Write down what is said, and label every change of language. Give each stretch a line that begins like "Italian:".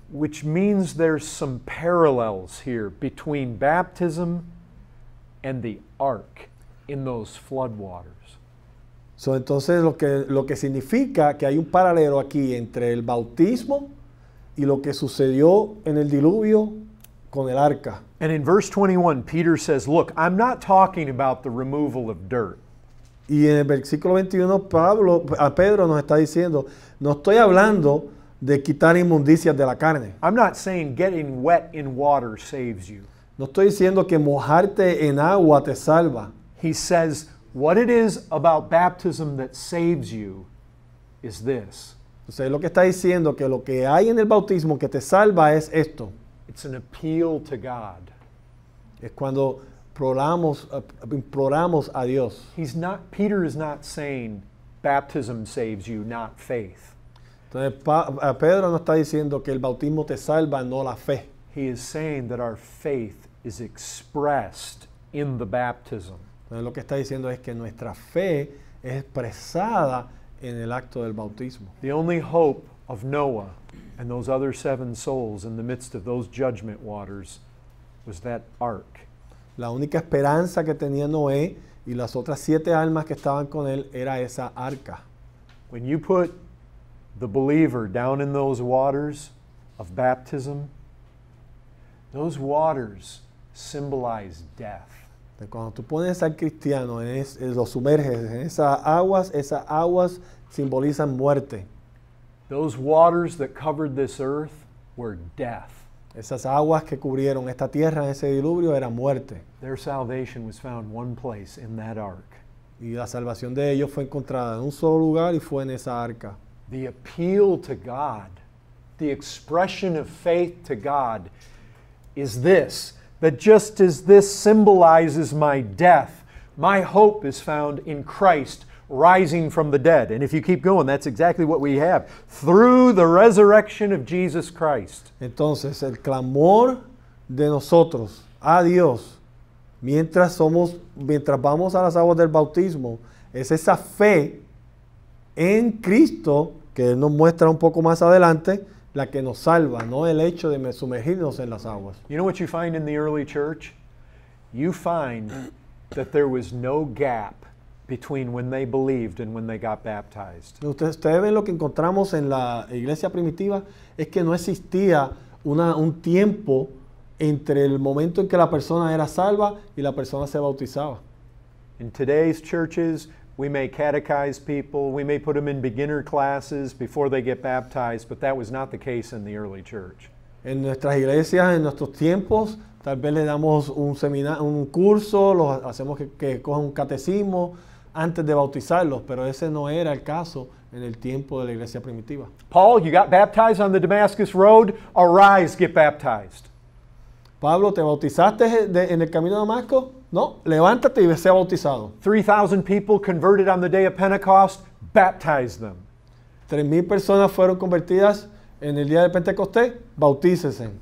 English: Which means there's some parallels here between baptism and the ark in those floodwaters.
Spanish: So, entonces lo que significa que hay un paralelo aquí entre el bautismo y lo que sucedió en el diluvio con el arca.
English: And in verse 21, Peter says, look, I'm not talking about the removal of dirt.
Spanish: Y en el versículo 21, Pedro nos está diciendo, no estoy hablando de quitar inmundicias de la carne.
English: I'm not saying getting wet in water saves you.
Spanish: No estoy diciendo que mojarte en agua te salva.
English: He says, what it is about baptism that saves you is this.
Spanish: Entonces, lo que está diciendo que lo que hay en el bautismo que te salva es esto.
English: It's an appeal to God.
Spanish: Es cuando imploramos a Dios.
English: Peter is not saying baptism saves you, not faith.
Spanish: Entonces, Pedro no está diciendo que el bautismo te salva, no la fe.
English: He is saying that our faith is expressed in the baptism.
Spanish: Entonces, lo que está diciendo es que nuestra fe es expresada en el acto del bautismo.
English: The only hope of Noah and those other 7 souls in the midst of those judgment waters was that ark.
Spanish: La única esperanza que tenía Noé y las otras 7 almas que estaban con él era esa arca.
English: When you put the believer down in those waters of baptism, those waters symbolize death.
Spanish: Cuando tú pones al cristiano, lo sumerges en esas aguas simbolizan muerte.
English: Those waters that covered this earth were death.
Spanish: Esas aguas que cubrieron esta tierra en ese diluvio era muerte.
English: Their salvation was found one place, in that ark.
Spanish: Y la salvación de ellos fue encontrada en un solo lugar y fue en esa arca.
English: The appeal to God, the expression of faith to God is this, that just as this symbolizes my death, my hope is found in Christ rising from the dead. And if you keep going, that's exactly what we have. Through the resurrection of Jesus Christ.
Spanish: Entonces, el clamor de nosotros a Dios, mientras vamos a las aguas del bautismo, es esa fe en Cristo, que Él nos muestra un poco más adelante, la que nos salva, no el hecho de sumergirnos en las aguas.
English: You know what you find in the early church? You find that there was no gap between when they believed and when they got baptized.
Spanish: Ustedes ven lo que encontramos en la iglesia primitiva, es que no existía un tiempo entre el momento en que la persona era salva y la persona se bautizaba.
English: In today's churches, we may catechize people, we may put them in beginner classes before they get baptized, but that was not the case in the early church.
Spanish: En nuestras iglesias, en nuestros tiempos, tal vez le damos un curso, los hacemos que cojan un catecismo antes de bautizarlos, pero ese no era el caso en el tiempo de la iglesia primitiva.
English: Paul, you got baptized on the Damascus Road, arise, get baptized.
Spanish: Pablo, ¿te bautizaste en el camino de Damasco? No, levántate y sé bautizado.
English: 3,000 people converted on the day of Pentecost, baptize them.
Spanish: 3,000 personas fueron convertidas en el día de Pentecostés, bautícese.